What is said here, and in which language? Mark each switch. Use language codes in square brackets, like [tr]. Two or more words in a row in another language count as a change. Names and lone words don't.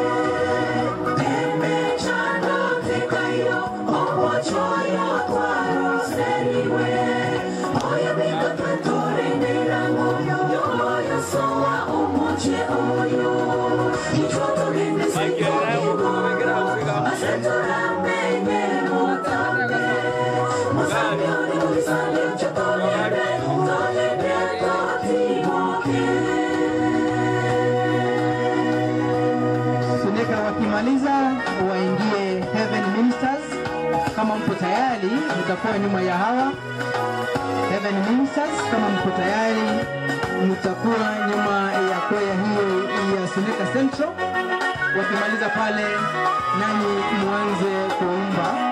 [guz] emechanda tekayo, omochoyo twaroseriwe, oyo mito twetorendera ngoyo, oyo soa omoche oyo, ichoto limesito igoro, asetoramenye utambe, musanyone mulisanyo chotogebe, togebe totimoge. [sw] Suneka wakimaliza waingie Heaven Ministers. Kama mpo tayari mtakuwa nyuma ya hawa Heaven Ministers. Kama mpo tayari mtakuwa nyuma ya kwaya hiyo ya Suneka Central. Wakimaliza pale nani muanze kuimba.